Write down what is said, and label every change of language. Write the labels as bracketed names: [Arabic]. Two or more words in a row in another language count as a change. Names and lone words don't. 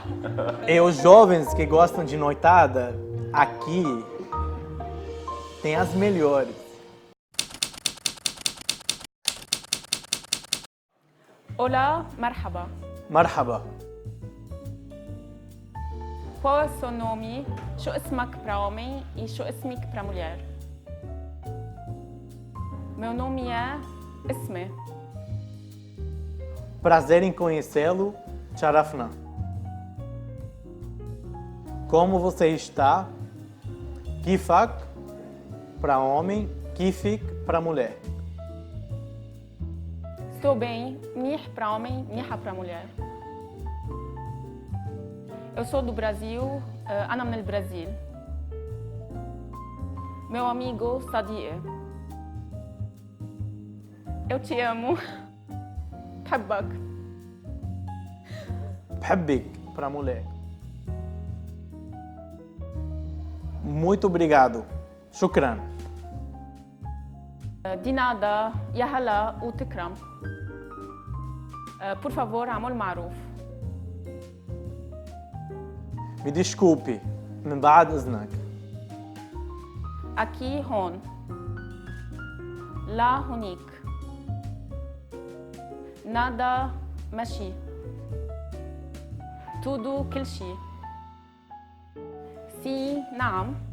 [Portuguese] E os jovens que gostam de noitada, aqui tem as melhores. Olá, marhaba. Marhaba. Qual é o seu nome? [Arabic] شو اسمك [Portuguese] para homem e [Arabic] شو اسمك [Portuguese] para mulher? Meu nome é Isme. Prazer em conhecê-lo, Sharafna. Como você está? Kifak para homem, Kifik para mulher. Estou bem, منيح para homem, منيحة para mulher. Eu sou do Brasil, [Arabic] أنا من البرازيل. [Portuguese] Meu amigo Sadie. Eu te amo. بحبك. بحبك para mulher. Muito obrigado. Shukran. De nada, [Arabic] يا هلا وتكرم. [Portuguese] Por favor, [Arabic] عمل معروف. [Portuguese] Me desculpe, [Arabic] من بعد إذنك. Aqui, هون. لا هونيك. Nada ماشي. Tudo, كل شيء. sim, نعم.